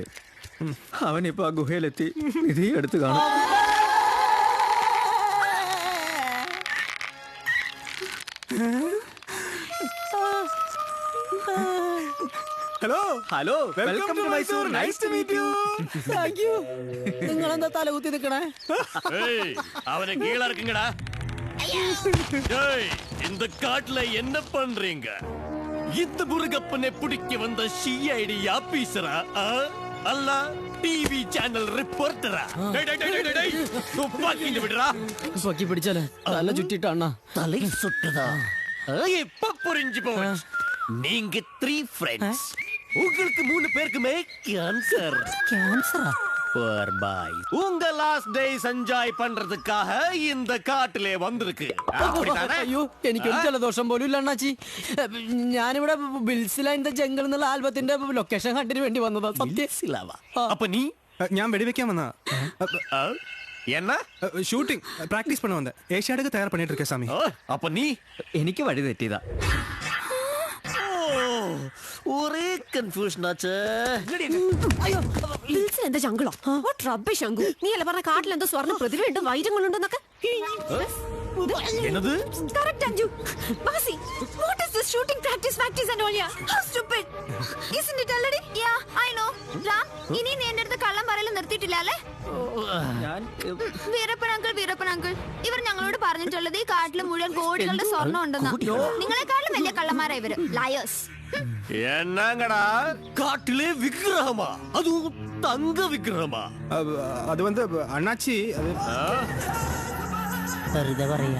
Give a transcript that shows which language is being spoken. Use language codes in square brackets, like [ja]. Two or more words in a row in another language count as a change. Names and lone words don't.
[ml] അവനിപ്പോ ആ ഗുഹയിലെത്തി നിധി എടുത്ത് കാണും. ഹലോ [en] Hello, welcome to Mysore. Nice to meet you. thank you. [ml] നിങ്ങളെന്താ തലകുത്തി നിൽക്കണേ? [ta] அவனை கீழ இருக்குங்கடா. இந்த காட்டுல என்ன பண்றீங்க? இந்த முருகப்பனை பிடிக்க வந்த சிஐடி ஆபீசரா அல்ல டிவி சேனல் ரிப்போர்ட்டரா? துப்பாக்கி விடுறா. [ml] തുപ്പാക്കി പിടിച്ചാലേ തല ചുറ്റിട്ടാണ [ta] தலை சுட்டுதா? இப்ப புரிஞ்சு போச்சு. நீங்க 3 friends. உங்களுக்கு 3 பேருக்குமே கேன்சர். [ml] ക്യാൻസറാ? [en] Poor boy. [ta] உங்க [en] last days enjoy [ta] பண்றதுக்காக இந்த காட்டிலே வந்திருக்கு. [ml] അയ്യോ, എനിക്കൊരു ജലദോഷം പോലും ഇല്ല അണ്ണാച്ചി. ഞാനിവിടെ ബിൽസില ഇൻ ദ ജംഗിൾ എന്നുള്ള ആൽബത്തിന്റെ ലൊക്കേഷൻ കണ്ടിന് വേണ്ടി വന്നതാ. [ta] சத்தியசிலாவா? அப்ப நீ? [ml] ഞാൻ വെടിവെക്കാൻ വന്നാ. [ta] என்ன? [en] shooting practice [ta] பண்ண வந்தேன். ஏஷியாடுக்கு தயார் பண்ணிட்டு இருக்கேன் சாமி. அப்ப நீ? [ml] എനിക്ക് വഴി തെറ്റിയതാ. ഒരേ കൺഫ്യൂഷൻ ആച്ചേ. എന്താ ജംഗിളോ? [en] what rubbish [ml] അങ്കു. നീ അല്ല പറഞ്ഞ കാട്ടിൽ എന്തോ സ്വർണ്ണ പ്രതിഭയുണ്ട്, വൈരങ്ങളുണ്ടെന്നൊക്കെ. [ta] என்னது? [en] Correct Anju. Basi, what is this shooting practice and all ya? How stupid. Isn't it already? Yeah, I know. Ram, [ml] ഇനി നീ എൻ്റെ അടുത്ത് കള്ളം പറയൽ നിർത്തിയിട്ടില്ല അല്ലേ? വീരപ്പൻ അങ്കിൾ ഇവർ ഞങ്ങളോട് പറഞ്ഞിട്ടുള്ളത് ഈ കാട്ടിൽ മുഴുവൻ കോടികളുടെ സ്വർണ്ണം ഉണ്ടെന്നാ. നിങ്ങളെക്കാളും വലിയ കള്ളന്മാരാ ഇവര്. ലയേഴ്സ്. [ta] என்னங்கடா காட்டிலே விக்கிரகமா? அதுவும் தங்க விக்கிரகமா? அது வந்து அண்ணாச்சி அது [ml] വെറുതെ പറയാ.